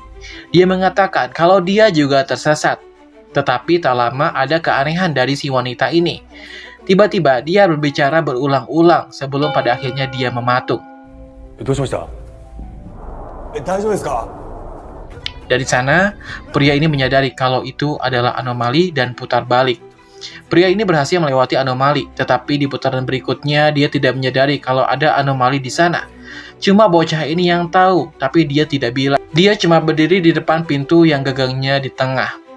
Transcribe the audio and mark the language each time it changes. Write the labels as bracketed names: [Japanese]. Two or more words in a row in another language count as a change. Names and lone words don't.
[Indonesian] Dia mengatakan kalau dia juga tersesat. Tetapi tak lama ada keanehan dari si wanita ini. Tiba-tiba dia berbicara berulang-ulang sebelum pada akhirnya dia mematung. [Japanese] どうしました？大丈夫ですか？ [Indonesian] Dari sana, pria ini menyadari kalau itu adalah anomali dan putar balik. Pria ini berhasil melewati anomali, tetapi di putaran berikutnya dia tidak menyadari kalau ada anomali di sana. Cuma bocah ini yang tahu, tapi dia tidak bilang. Dia cuma berdiri di depan pintu yang gagangnya di tengah.